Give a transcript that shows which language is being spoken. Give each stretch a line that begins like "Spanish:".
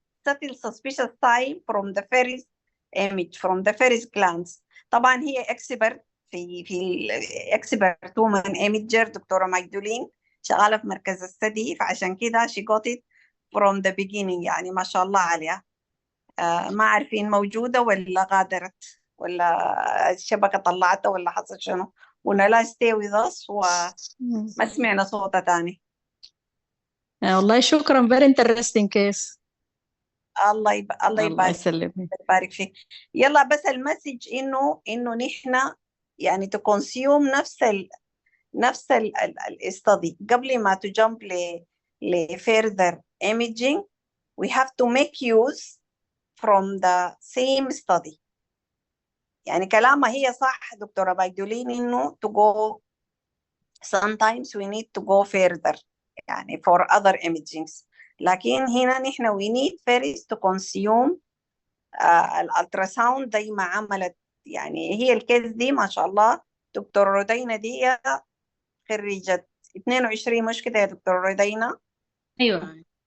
English: subtle suspicious sign from the first image, from the first glance.
Arabic: طبعا هي expert في
English: expert woman imager
Arabic: دكتورة ماجدولين، شغالة في مركز الثدي، فعشان كده
English: she got it from the beginning.
Arabic: يعني ما شاء الله عليها. ما عارفين موجودة ولا غادرت ولا الشبكة طلعتها ولا حصل شنو. ونلا
English: stay with us
Arabic: وما سمعنا صوتها تاني. والله شكرا،
English: very interesting case.
Arabic: الله الله يسلمك. يبارك فيك. يلا بس المسج انه نحن يعني
English: to consume
Arabic: نفس الاستدي قبل ما
English: to jump
Arabic: ل further imaging.
English: we have to make use from the same study.
Arabic: يعني كلامها هي صح دكتورة بايدولين انه
English: to go sometimes we need to go further يعني for other imagings.
Arabic: لكن هنا نحن
English: we need first to consume
Arabic: الالتراساوند زي ما عملت. يعني هي الكيس دي ما شاء الله دكتور رودينا دي خريجة 22 مش كده يا دكتور رودينا؟ ايوه.